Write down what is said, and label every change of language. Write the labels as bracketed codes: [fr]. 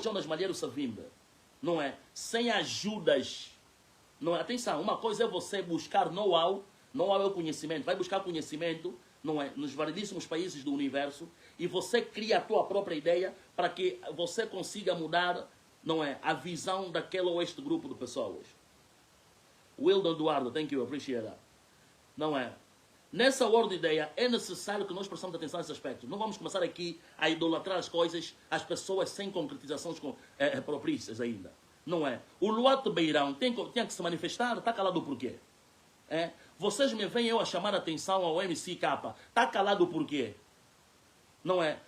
[pt] Jonas Malheiro Savimbi, não é, sem ajudas, não é, atenção, uma coisa é você buscar know-how é o conhecimento, vai buscar conhecimento, não é, nos variedíssimos países do universo, e você cria a tua própria ideia para que você consiga mudar, não é, a visão daquele ou este grupo de pessoas. [en] Wildon Eduardo, thank you, appreciate that. [pt] Não é? Nessa ordem de ideia, é necessário que nós prestemos atenção a esses aspectos. Não vamos começar aqui a idolatrar as coisas, as pessoas sem concretizações propícias ainda. Não é? O Luato Beirão tinha que se manifestar, está calado por quê? É? Vocês me veem eu a chamar a atenção ao MCK, está calado por quê? Não é?